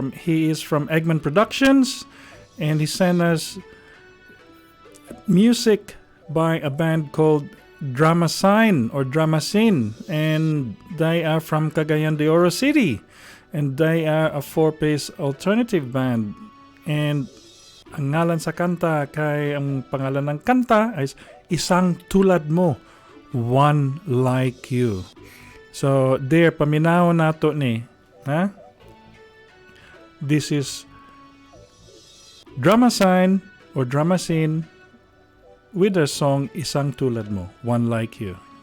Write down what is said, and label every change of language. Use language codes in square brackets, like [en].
[en] He is from Eggman Productions, and he sent us music by a band called Drama Sign or Drama Scene, and they are from Cagayan de Oro City, and they are a 4-piece alternative band. [tl] And [ceb] ang ngalan sa kanta, kay [tl] ang pangalan ng kanta ay Isang Tulad Mo, One Like You. [ceb] So there, paminaw nato ni, ha? [en] This is Drama Sign or Drama Scene with their song Isang Tulad Mo, One Like You.